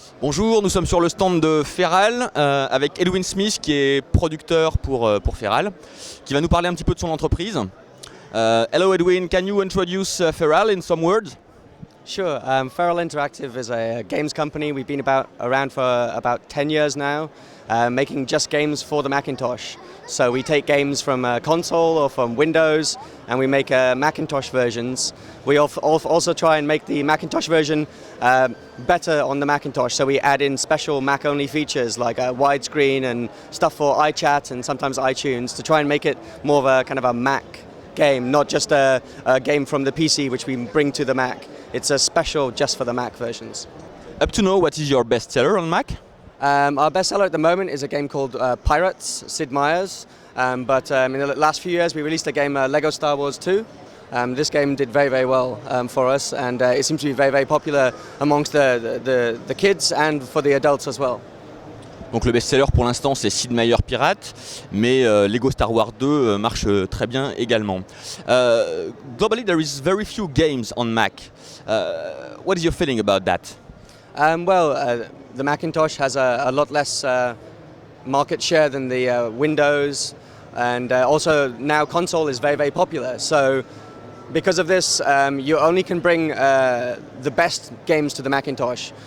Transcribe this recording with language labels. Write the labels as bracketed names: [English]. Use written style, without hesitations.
[French] Bonjour, nous sommes sur le stand de Feral avec Edwin Smith qui est producteur pour Feral, qui va nous parler un petit peu de son entreprise. [English] Hello Edwin, can you introduce Feral in some words? Sure. Feral Interactive is a games company. We've been around for about 10 years now, making just games for the Macintosh. So we take games from console or from Windows, and we make Macintosh versions. We also try and make the Macintosh version better on the Macintosh. So we add in special Mac-only features like widescreen and stuff for iChat and sometimes iTunes to try and make it more of a kind of a Mac game, not just a game from the PC which we bring to the Mac. It's a special just for the Mac versions. Up to now, what is your bestseller on Mac? Our bestseller at the moment is a game called Pirates, Sid Meier's. But in the last few years we released a game, Lego Star Wars 2. This game did very, very well for us, and it seems to be very, very popular amongst the kids and for the adults as well. [French] Donc le best-seller pour l'instant c'est Sid Meier's Pirates, mais Lego Star Wars 2 marche très bien également. [English] Globally there is very few games on Mac. What is your feeling about that? The Macintosh has a lot less market share than the Windows, and also now console is very, very popular. So because of this, you only can bring the best games to the Macintosh.